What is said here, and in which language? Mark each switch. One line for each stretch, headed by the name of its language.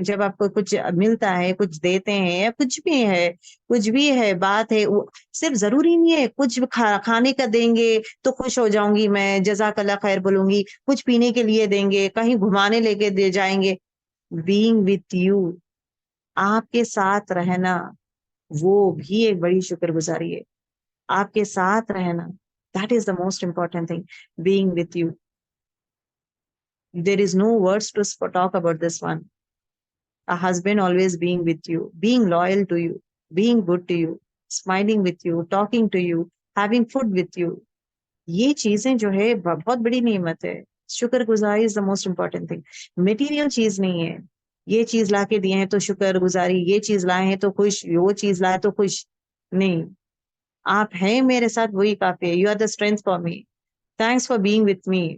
Urdu: جب آپ کو کچھ ملتا ہے, کچھ دیتے ہیں, یا کچھ بھی ہے بات ہے, صرف ضروری نہیں ہے کچھ کھانے کا دیں گے تو خوش ہو جاؤں گی میں, جزاک اللہ خیر بولوں گی, کچھ پینے کے لیے دیں گے, کہیں گھمانے لے کے دے جائیں گے.
English: being with you,
Urdu: آپ کے ساتھ رہنا, وہ بھی ایک بڑی شکر گزاری ہے. آپ کے ساتھ رہنا,
English: that is the most important thing, being with you. There is no words to talk about this one. A husband always being with you, being loyal to you, being good to you, smiling with you, talking to you, having food with you.
Urdu: یہ چیزیں جو ہے بہت بڑی نعمت ہے.
English: شکر گزاری is the most important thing.
Urdu: Material چیز نہیں ہے, یہ چیز لا کے دیے ہیں تو شکر گزاری, یہ چیز لائے ہیں تو خوش, وہ چیز لائے تو خوش نہیں. آپ ہیں میرے ساتھ, وہی کافی ہے.
English: You are the strength for me, thanks for being with me.